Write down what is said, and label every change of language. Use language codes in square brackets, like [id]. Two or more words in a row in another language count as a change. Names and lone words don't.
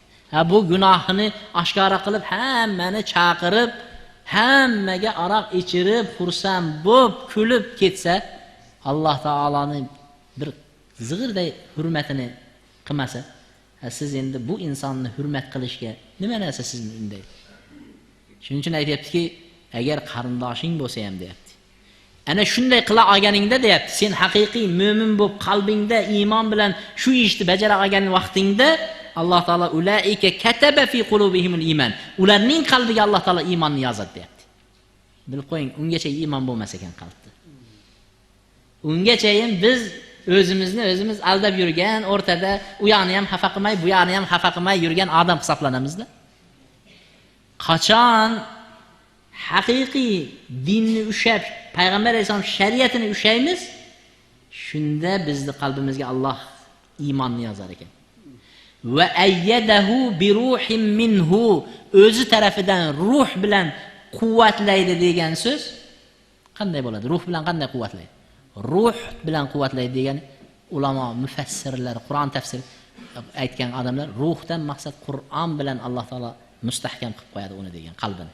[uz] Bu gunohini oshkora qilib hammani chaqirib, hammaga aroq ichirib, xursand bo'lib, kulib ketsa, Alloh taoloning bir zig'irday hurmatini qilmasa, siz endi bu insonni hurmat qilishga nima narsa sizni unday? Shuning uchun aytayaptiki, agar qarindoshing bo'lsa ham deyapti. Ana shunday qila olganingda deyapti, sen haqiqiy mo'min bo'lib qalbingda iymon bilan shu ishni bajara olgan vaqtingda Alloh taolo [ar] أولئك كتب في قلوبهم الإيمان. [uz] Ularning qalbiga Alloh taolo iymonni yozadi deyapti. Bilib qo'ying, ungacha iymon bo'lmas ekan qalbda. Ungacha ham biz o'zimiz aldab yurgan, o'rtada u yoqni ham xafa qilmay, bu yoqni ham xafa qilmay yurgan odam hisoblanamizda. Qachon haqiqiy dinni ushab, payg'ambar alayhisalom shariatini ushaymiz, shunda bizni qalbimizga Alloh iymonni yozar ekan. [ar] وأيده بروح منه, [uz] o'zi tarafidan ruh bilan quvvatlaydi degan so'z qanday bo'ladi? Ruh bilan qanday quvvatlaydi? Ruh bilan quvvatlaydi degan ulamo, mufassirlar, Qur'on tafsir aytgan odamlar, ruhdan maqsad Qur'on bilan Alloh taolo mustahkam qilib qo'yadi uni degan, qalbini.